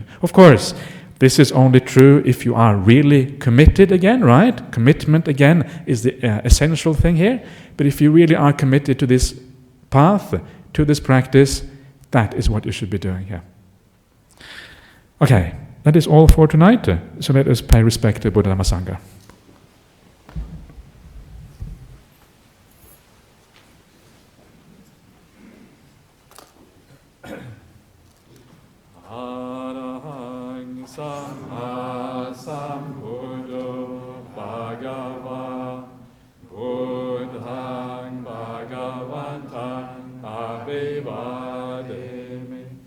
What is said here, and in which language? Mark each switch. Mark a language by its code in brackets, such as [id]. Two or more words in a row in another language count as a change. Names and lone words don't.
[en] Of course, this is only true if you are really committed again, right? Commitment, again, is the essential thing here. But if you really are committed to this path, to this practice, that is what you should be doing here. Okay, that is all for tonight. So let us pay respect to Buddha Dhamma Sangha. [pi] Arahang Samma Sambuddho Bhagava Buddhang Bhagavantan Abhivademi